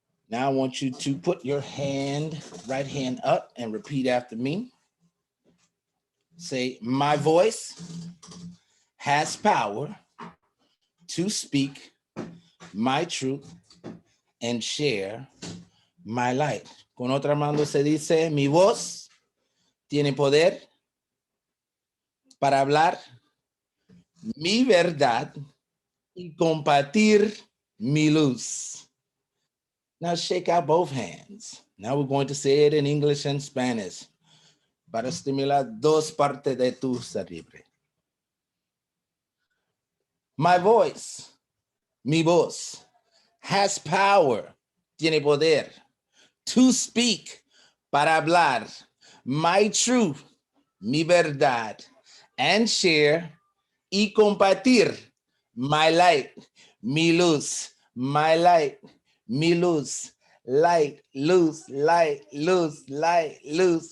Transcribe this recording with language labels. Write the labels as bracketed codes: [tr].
[en] Now I want you to put your right hand up and repeat after me. Say, my voice has power to speak my truth and share my light. [es] Con otra mano se dice, mi voz tiene poder para hablar mi verdad y compartir mi luz. [en] Now shake out both hands. Now we're going to say it in English and Spanish [es] para estimular dos partes de tu cerebro. [en] My voice, [es] mi voz, [en] has power, [es] tiene poder, [en] to speak, [es] para hablar, [en] my truth, [es] mi verdad, [en] and share, [es] y compartir, [en] my light, [es] mi luz, [en] my light, mi luz, light, loose, light, loose, light, loose.